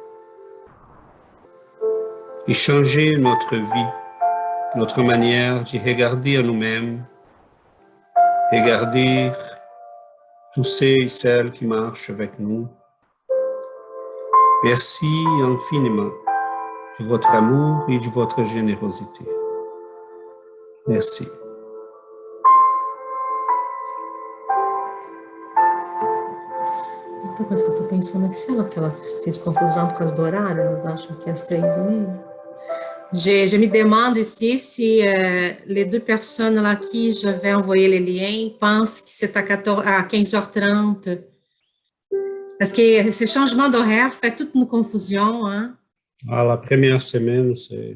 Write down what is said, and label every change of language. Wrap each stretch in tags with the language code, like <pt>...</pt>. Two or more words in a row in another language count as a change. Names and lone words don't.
<fr>et changer notre vie, notre manière de regarder à nous-mêmes, regarder tous ceux et celles qui marchent avec nous. Merci infiniment de votre amour et de votre générosité. Merci.</fr> <pt>Outra coisa que eu estou pensando aqui, será que ela fez confusão por causa do horário? Elas acham que é às 3h30?</pt> <fr>Je me demande ici si les deux personnes à qui je vais envoyer les liens pensent que c'est à 15h30. Parce que ce changement d'horaire fait toute une confusion. Hein? Ah, la première semaine, c'est...</fr>